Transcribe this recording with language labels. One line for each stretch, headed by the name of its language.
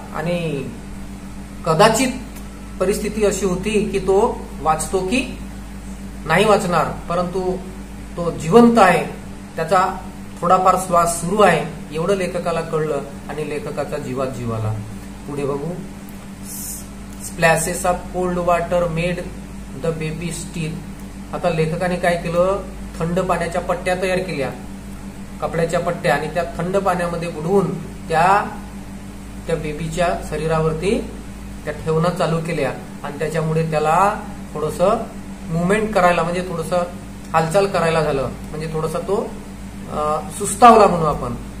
Marathi: आणि कदाचित परिस्थिती अशी होती की तो वाचतो की नाही वाचणार, परंतु तो जिवंत आहे, त्याचा थोडाफार श्वास सुरू आहे, एवढं लेखकाला कळलं आणि लेखकाचा जीवात जीव आला. पुढे बघू.
English: Splashes of cold water made the baby still.
Marathi: आता लेखकाने काय केलं, थंड पाण्याच्या पट्ट्या तयार केल्या, कपड्याच्या पट्ट्या, आणि त्या थंड पाण्यामध्ये बुडवून त्या बेबीच्या शरीरावरती त्या ठेवणं चालू केल्या. आणि त्याच्यामुळे त्याला थोडंसं मुवमेंट करायला म्हणजे थोडंसं हालचाल करायला झालं, म्हणजे थोडासा तो सुस्तावला म्हणू आपण.